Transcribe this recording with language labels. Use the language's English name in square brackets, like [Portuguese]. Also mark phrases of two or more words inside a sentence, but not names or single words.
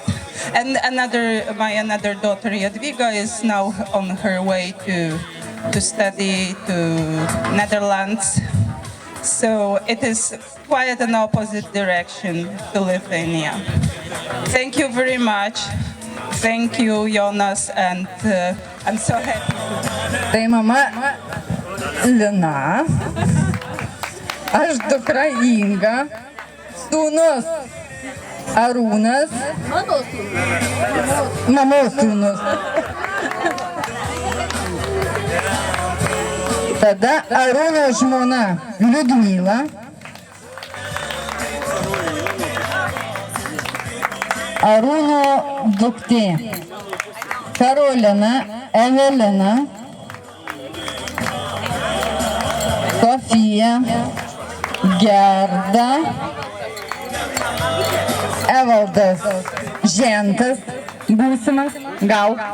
[English] And my another daughter, Jadwiga, is now on her way to study to Netherlands. So it is quite an opposite direction to Lithuania. Thank you very much. Thank you, Jonas, and I'm so happy. [Lithuanian] Tai mama Lina, aš dukra Inga, sūnus Arūnas, mamos sūnus. Tada Arūno žmona Liudmila, Arūno duktė Karolina, Evelina, Sofija, Gerda, Evaldas Žentas, būsimas, gal.